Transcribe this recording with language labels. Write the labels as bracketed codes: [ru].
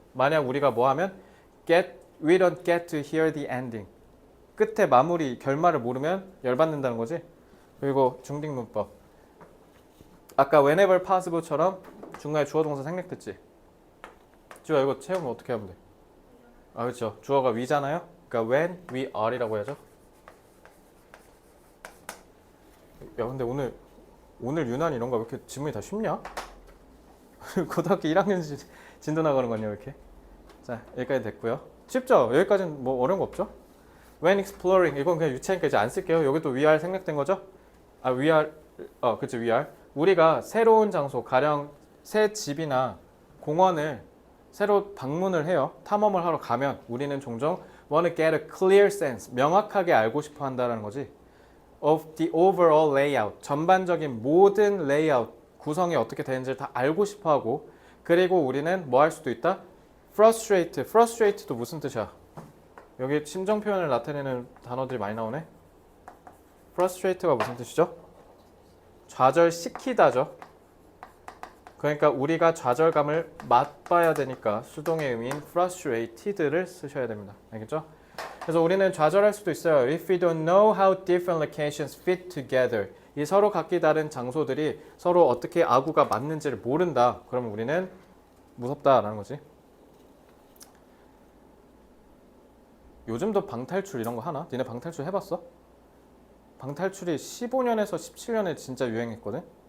[ko] 만약 우리가 뭐 하면 [en] we don't get to hear the ending. [ko] 끝에 마무리, 결말을 모르면 열받는다는 거지. 그리고 중딩 문법. 아까 [en] whenever possible [ko] 처럼 중간에 주어 동사 생략됐지. 주어 이거 채우면 어떻게 하면 돼? 아, 그렇죠. 주어가 we잖아요. 그러니까 [en] when we are [ko] 이라고 해야죠. 야, 근데 오늘 유난 이런 거 왜 이렇게 지문이 다 쉽냐? 고등학교 1학년 진도 나가는 거 아니야, 왜 이렇게? 자, 여기까지 됐고요. 쉽죠? 여기까지는 뭐 어려운 거 없죠? [en] When exploring, [ko] 이건 그냥 유치하니까 이제 안 쓸게요. 여기도 [en] we are [ko] 생략된 거죠? [en] 아, we are, [ko] 그치, [en] we are. [ko] 우리가 새로운 장소, 가령 새 집이나 공원을 새로 방문을 해요. 탐험을 하러 가면 우리는 종종 [en] want to get a clear sense, [ko] 명확하게 알고 싶어 한다는 거지. [en] Of the overall layout, [ko] 전반적인 모든 레이아웃, 구성이 어떻게 되는지를 다 알고 싶어하고 그리고 우리는 뭐 할 수도 있다? frustrate도 무슨 뜻이야? 여기 심정 표현을 나타내는 단어들이 많이 나오네. frustrate가 무슨 뜻이죠? 좌절시키다죠. 그러니까 우리가 좌절감을 맛봐야 되니까 수동의 의미인 frustrated를 쓰셔야 됩니다. 알겠죠? 그래서 우리는 좌절할 수도 있어요. [en] If we don't know how different locations fit together. [ko] 이 서로 각기 다른 장소들이 서로 어떻게 아구가 맞는지를 모른다. 그러면 우리는 무섭다라는 거지. 요즘도 방탈출 이런 거 하나? 니네 방탈출 해봤어? 방탈출이 15년에서 17년에 진짜 유행했거든?